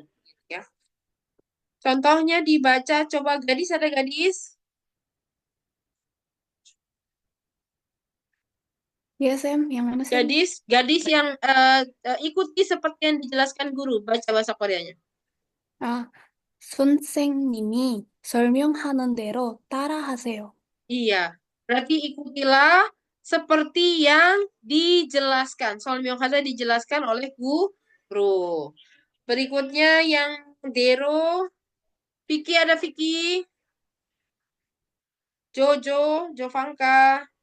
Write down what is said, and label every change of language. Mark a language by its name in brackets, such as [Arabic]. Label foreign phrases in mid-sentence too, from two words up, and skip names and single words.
[Indonesian] Ya. Contohnya dibaca, coba gadis, ada gadis? Ya, Sam, yang mana, Sam? Gadis yang ikuti seperti yang dijelaskan guru, baca bahasa Koreanya. [Korean] 선생님이 설명하는 대로 따라하세요. [Indonesian] Iya, berarti ikutilah seperti yang dijelaskan. Solmyonghada dijelaskan oleh guru. Berikutnya yang Dero. Vicky ada Vicky. Jojo, Jovanka.